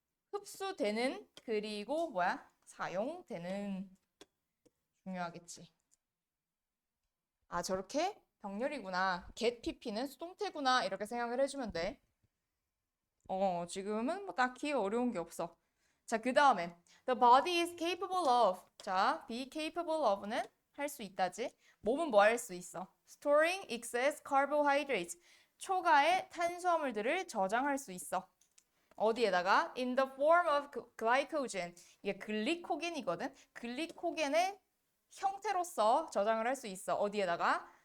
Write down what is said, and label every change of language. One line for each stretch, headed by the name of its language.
Korean: 흡수되는 그리고 뭐야? 사용되는. 중요하겠지. 저렇게 병렬이구나. get pp는 수동태구나. 이렇게 생각을 해주면 돼. 지금은 뭐 딱히 어려운 게 없어.
English: 자, 그 다음에 the body is capable of.
Korean: 자,
English: be capable of
Korean: 는 할 수 있다지. 몸은 뭐 할 수 있어?
English: storing excess carbohydrates.
Korean: 초과의 탄수화물들을 저장할 수 있어. 어디에다가?
English: in the form of glycogen.
Korean: 이게 글리코겐이거든. 글리코겐의 형태로서 저장을 할 수 있어. 어디에다가?